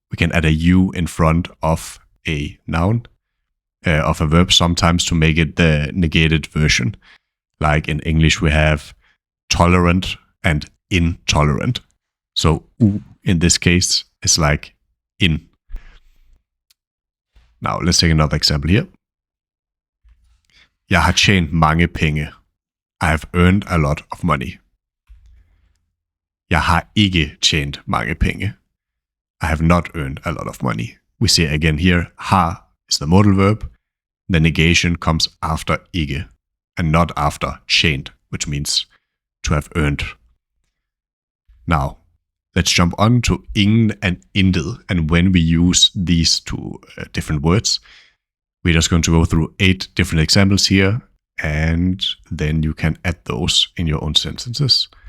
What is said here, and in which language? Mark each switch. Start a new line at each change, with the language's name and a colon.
English: We can add a you in front of a noun, of a verb sometimes to make it the negated version. Like in English we have tolerant and intolerant. So in this case is like in. Now let's take another example here.
Danish: Jeg har tjent mange penge.
English: I have earned a lot of money.
Danish: Jeg har ikke tjent mange penge.
English: I have not earned a lot of money. We see again here, har is the modal verb. The negation comes after ikke, and not after tjent, which means to have earned. Now, let's jump on to ingen and intet, and when we use these two different words, we're just going to go through 8 different examples here, and then you can add those in your own sentences.